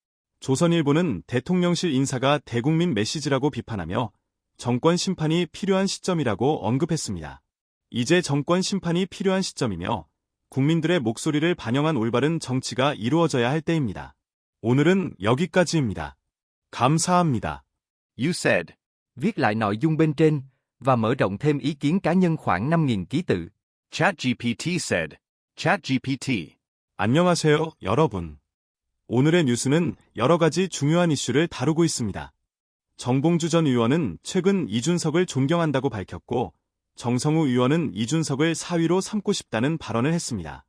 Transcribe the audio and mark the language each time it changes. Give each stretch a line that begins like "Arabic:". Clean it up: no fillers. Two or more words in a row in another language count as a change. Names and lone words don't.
Korean: 조선일보는 대통령실 인사가 대국민 메시지라고 비판하며 정권 심판이 필요한 시점이라고 언급했습니다. 이제 정권 심판이 필요한 시점이며 국민들의 목소리를 반영한 올바른 정치가 이루어져야 할 때입니다. 오늘은 여기까지입니다. 감사합니다.
English: You said.
Vietnamese: Viết lại nội dung bên trên và mở rộng thêm ý kiến cá nhân khoảng 5.000 ký tự.
English: ChatGPT said. ChatGPT.
Korean: 안녕하세요, 여러분. 오늘의 뉴스는 여러 가지 중요한 이슈를 다루고 있습니다. 정봉주 전 의원은 최근 이준석을 존경한다고 밝혔고, 정성우 의원은 이준석을 사위로 삼고 싶다는 발언을 했습니다.